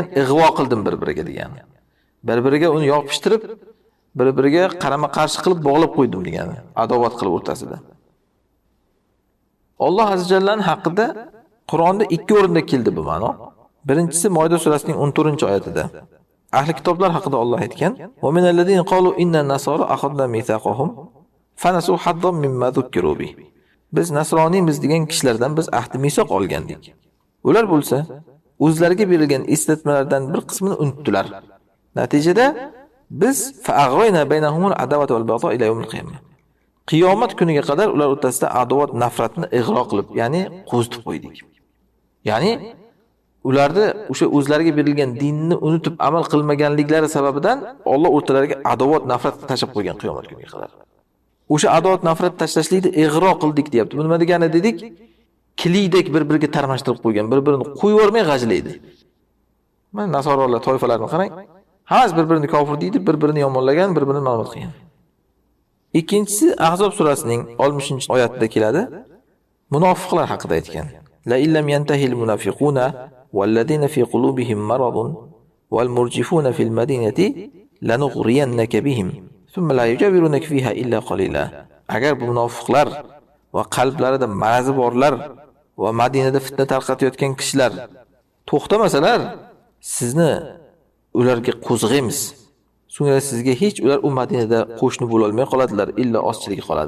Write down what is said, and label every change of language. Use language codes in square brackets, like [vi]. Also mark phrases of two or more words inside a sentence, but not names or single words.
[uz] Ig'vo qildim bir-biriga degani. Bir-biriga uni yopishtirib, bir-biriga qarama-qarshi qilib bog'lab qo'ydim degani. Adovat qilib o'rtasida. Alloh azza jallaning haqida Qur'onda ikki o'rinda keldi bu ma'no. Birinchisi Moida surasining 14-oyatida. Ahli kitoblar haqida Alloh aytgan: [ar] "ومن الذين قالوا إنا نصارى أخذنا ميثاقهم فنسوا حظا مما ذكروا به." [uz] Biz nasroniymiz degan kishilardan biz ahd misoq olgandik. Ular bo'lsa, o'zlariga berilgan eslatmalardan bir qismini unutdilar. Natijada biz [ar] فأغرينا بينهم العداوة والبغضاء إلى يوم القيامة. [uz] Qiyomat kuniga qadar ular o'rtasida adovat, nafratni ig'ro qilib, ya'ni qo'zitib qo'ydik. Ya'ni ularda o'sha o'zlariga berilgan dinni unutib amal qilmaganliklari sababidan Alloh o'rtalariga adovat, nafratni tashlab qo'ygan qiyomat kuniga qadar. O'sha adovat, nafrat tashlashlikni ig'ro qildik deyapti. Bu nima degani dedik? Kilidek bir-biriga tarmashtirib qo'ygan, bir-birini qo'yib yormay g'ajlaydi. Mana nasoralar toifalarni qarang. Hammasi bir-birini kofir deydi, bir-birini yomonlagan, bir-birini ma'lumot qilgan. Ikkinchisi Ahzob surasining 60-oyatida keladi. Munofiqlar haqida aytgan. [ar] لئن لم ينته المنافقون والذين في قلوبهم مرض والمرجفون في المدينة لنغرينك بهم ثم لا يجاورونك فيها إلا قليلا. [uz] Agar bu munofiqlar va qalblarida marazi borlar va Madinada fitna tarqatayotgan kishilar to'xtamasalar, sizni ularga qo'zg'aymiz. So'ngra sizga hech ular u Madinada qo'shni bo'la olmay qoladilar, illa ozchiligi qoladi.